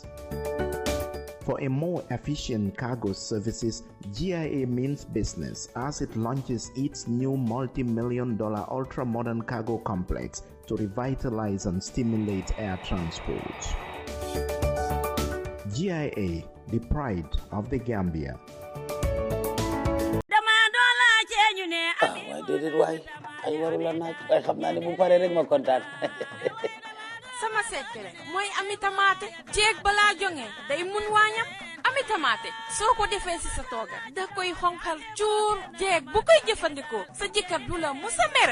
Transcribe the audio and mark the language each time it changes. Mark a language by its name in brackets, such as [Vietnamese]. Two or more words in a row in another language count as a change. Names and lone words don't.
[English] For a more efficient cargo services, GIA means business as it launches its new multi-million-dollar ultra-modern cargo complex to revitalize and stimulate air transport. GIA, the pride of the Gambia. [Wolof] waaye déedéet waay ay waru la naaj waaye xam naa ne bu paree rek ma kontaan. sama secret mooy Ami Tamaate jeeg balaa jonge day mun waañam Ami Tamaate soo ko defee si sa tooga da koy xonqal cuur jeeg bu koy jëfandikoo sa jëkkër du la musa mere.